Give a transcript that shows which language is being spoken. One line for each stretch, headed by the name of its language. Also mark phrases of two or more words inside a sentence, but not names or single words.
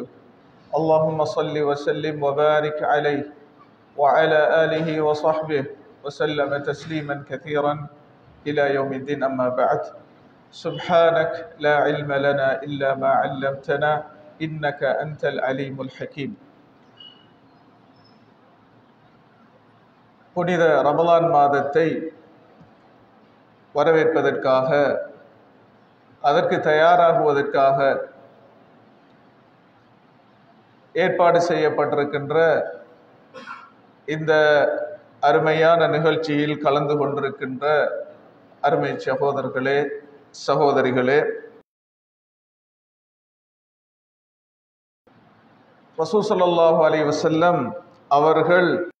Arabic: اللهم صل وسلم وبارك عليه وعلى آله وصحبه وسلم تسليما كثيرا إلى يوم الدين. أما بعد، سبحانك لا علم لنا إلا ما علمتنا إنك أنت العليم الحكيم.
Tamil: புனித ரமலான் மாதத்தை வரவேற்பதற்காக, அதற்கு தயாராகுவதற்காக ஏற்பாடு செய்யப்பட்டிருக்கின்ற இந்த அருமையான நிகழ்ச்சியில் கலந்து கொண்டிருக்கின்ற அருமை சகோதரர்களே, சகோதரிகளே,
Arabic: رسول صلى الله عليه وسلم
Tamil: அவர்கள்